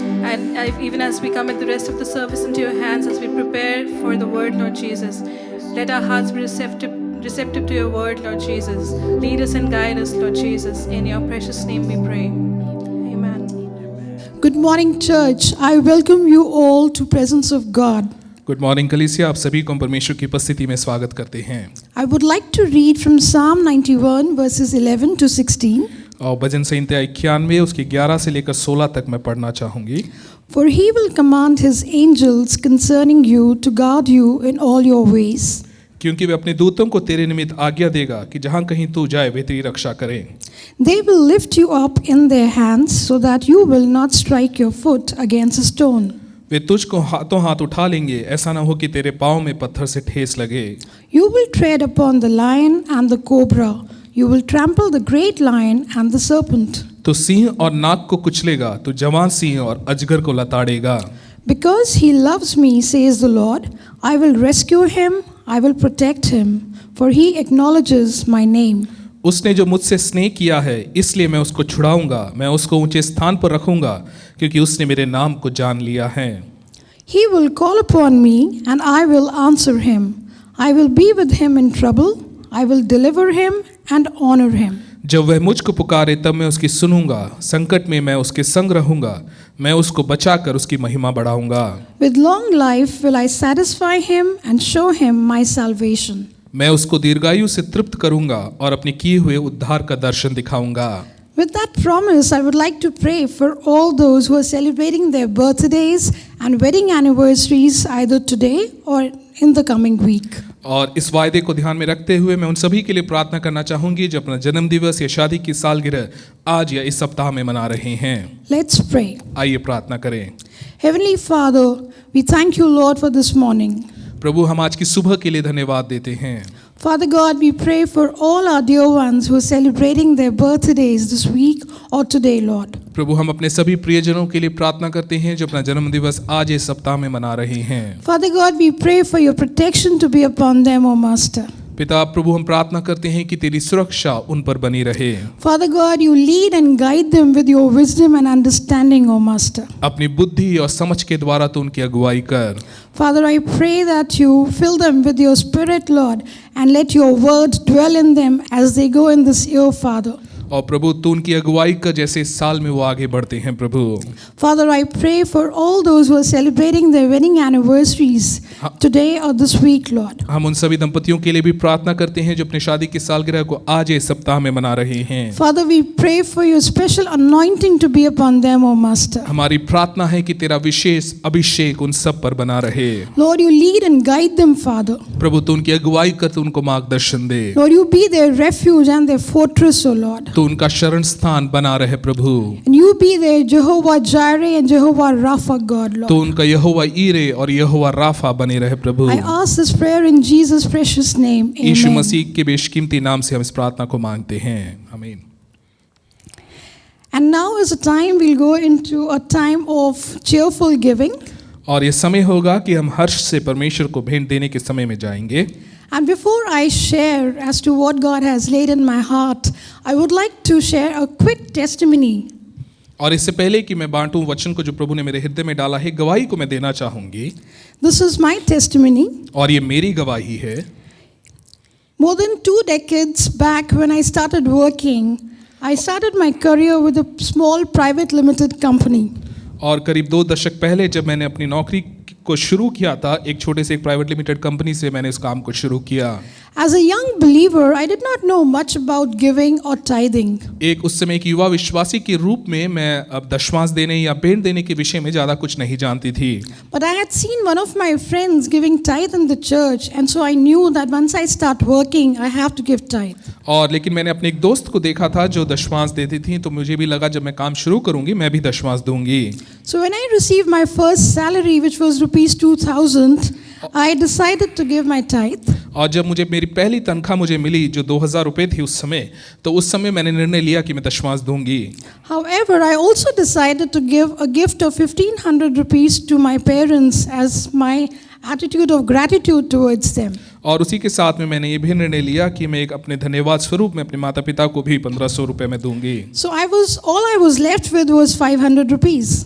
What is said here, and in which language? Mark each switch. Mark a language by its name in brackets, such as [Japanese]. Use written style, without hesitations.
[English] And even as we come at the rest of the service into Your hands, as we prepare for the word, Lord Jesus, let our hearts be receptive to Your word, Lord Jesus. Lead us and guide us, Lord Jesus. In Your precious name we pray. Amen. Good morning, church. I welcome you all to presence of God. Good morning [Hindi] कलीसिया, आप सभी को परमेश्वर की उपस्थिति में स्वागत करते हैं। [English] I would like to read from Psalm 91 verses 11 to 16. [Hindi] और भजन संहिता 91 उसकी 11 से लेकर 16 तक मैं पढ़ना चाहूँगी। [English] For he will command his angels concerning you to guard you in all your ways. [Hindi] क्योंकि वे अपने दूतों को तेरे निमित्त आज्ञा देगा कि जहाँ कहीं तू जाए वे तेरी रक्षा करें। [English] They will lift you up in their hands so that you will not strike your foot against a stone. [Hindi] वे तुझको हाथों हाथ उठा लेंगे, ऐसा ना हो कि तेरे पाँव में पत्थर से ठेस लगे। [English] You will tread upon the lion and the cobra. You will trample the great lion and the serpent. [Hindi] तो सिंह और नाग को कुचलेगा, तो जवान सिंह और अजगर को लताड़ेगा। [English] Because he loves me, says the Lord, I will rescue him, I will protect him, for he acknowledges my name. [Hindi] उसने जो मुझसे स्नेह किया है, इसलिए मैं उसको छुड़ाऊंगा, मैं उसको ऊंचे स्थान पर रखूंगा, क्योंकि उसने मेरे नाम को जान लिया है। [English] He will call upon me, and I will answer him. I will be with him in trouble. I will deliver him and honor him. [Hindi] जब वह मुझको पुकारे तब मैं उसकी सुनूंगा, संकट में मैं उसके संग रहूंगा, मैं उसको बचाकर उसकी महिमा बढ़ाऊंगा। [English] With long life will I satisfy him and show him my salvation. [Hindi] मैं उसको दीर्घायु से तृप्त करूंगा और अपने किए हुए उद्धार का दर्शन दिखाऊंगा। [English] With that promise, I would like to pray for all those who are celebrating their birthdays and wedding anniversaries either today or in the coming week. [Hindi] और इस वायदे को ध्यान में रखते हुए मैं उन सभी के लिए प्रार्थना करना चाहूंगी जो अपना जन्म दिवस या शादी की सालगिरह आज या इस सप्ताह में मना रहे हैं। [English] Let's pray. [Hindi] आइए प्रार्थना करें। [English] Heavenly Father, we thank you, Lord, for this morning. [Hindi] प्रभु, हम आज की सुबह के लिए धन्यवाद देते हैं। [English] Father God, we pray for all our dear ones who are celebrating their birthdays this week or today, Lord. [Hindi] प्रभु, हम अपने सभी प्रियजनों के लिए प्रार्थना करते हैं जो अपना जन्म दिवस आज इस सप्ताह में मना रहे हैं। [English] Father God, we pray for your protection to be upon them, O Master. [Hindi] पिता प्रभु, हम प्रार्थना करते हैं कि तेरी सुरक्षा उन पर बनी रहे। [English] Father God, you lead and guide them with your wisdom and understanding, O Master. [Hindi] अपनी बुद्धि और समझ के द्वारा तो उनकी अगुवाई कर। [English] Father, I pray that you fill them with your spirit, Lord, and let your word dwell in them as they go in this year, Father. [Hindi] और प्रभु, तू उनकी अगुवाई कर जैसे इस साल में वो आगे बढ़ते हैं। प्रभु, [English] Father, I pray for all those who are celebrating their wedding anniversaries today or this week, Lord. [Hindi] हम उन सभी दंपतियों के लिए भी प्रार्थना करते हैं जो अपनी शादी की सालगिरह को आज इस सप्ताह में मना रहे हैं। [English] Father, we pray for your special anointing to be upon them, O Master. [Hindi] हमारी प्रार्थना है कि तेरा विशेष अभिषेक उन सब पर बना रहे। [English] Lord, you lead and guide them, Father. [Hindi] प्रभु, तू उनकी अगुवाई कर, तू उनको मार्गदर्शन दे। [English] Lord, you be their refuge and their fortress, O Lord. [Hindi] तो उनका शरण स्थान बना रहे प्रभु। [English] And you be their Jehovah Jireh and Jehovah Rapha, God, [Hindi] तो [English] Lord. [Hindi] उनका यहोवा ईरे और यहोवा राफा बने रहे प्रभु। [English] I ask this prayer in Jesus' precious name. [Hindi] Yeshu [English] Amen. [Hindi] मसीह के बेशकीमती नाम से हम इस प्रार्थना को मांगते हैं। आमीन। [English] And now is a time we'll go into a time of cheerful giving. [Hindi] और ये समय होगा कि हम हर्ष से परमेश्वर को भेंट देने के समय में जाएंगे। [English] And before I share as to what God has laid in my heart, I would like to share a quick testimony. [Hindi] और इससे पहले कि मैं बांटूं वचन को जो प्रभु ने मेरे हृदय में डाला है, गवाही को मैं देना चाहूंगी। [English] This is my testimony. [Hindi] और ये मेरी गवाही है। [English] More than 2 decades back, when I started working, I started my career with a small private limited company. [Hindi] और करीब 2 दशक पहले जब मैंने अपनी नौकरी को शुरू किया था, एक छोटे से एक [English] private limited company [Hindi] से मैंने इस काम को शुरू किया। [English] As a young believer, I did not know much about giving or tithing. [Hindi] एक उस समय एक युवा विश्वासी के रूप में मैं अब दशमांश देने या भेंट देने के विषय में ज़्यादा कुछ नहीं जानती थी। [English] But I had seen one of my friends giving tithe in the church, and so I knew that once I start working, I have to give tithe. [Hindi] और लेकिन मैंने अपने एक दोस्त को देखा था जो दशमांश देती थी, तो मुझे भी लगा जब मैं काम शुरू करूंगी मैं भी दशमांश दूंगी। [English] So when I received my first salary, which was rupees 2,000, I decided to give my tithe. [Hindi] और जब मुझे मेरी पहली तनख्वाह मुझे मिली जो 2,000 रुपये थी उस समय, तो उस समय मैंने निर्णय लिया कि मैं दशमांश दूंगी। [English] However, I also decided to give a gift of 1,500 rupees to my parents as my attitude of gratitude towards them. [Hindi] और उसी के साथ में मैंने ये भी निर्णय लिया कि मैं एक अपने धन्यवाद स्वरूप में अपने माता पिता को भी 1,500 रुपये में दूंगी। [English] So all I was left with was 500 rupees.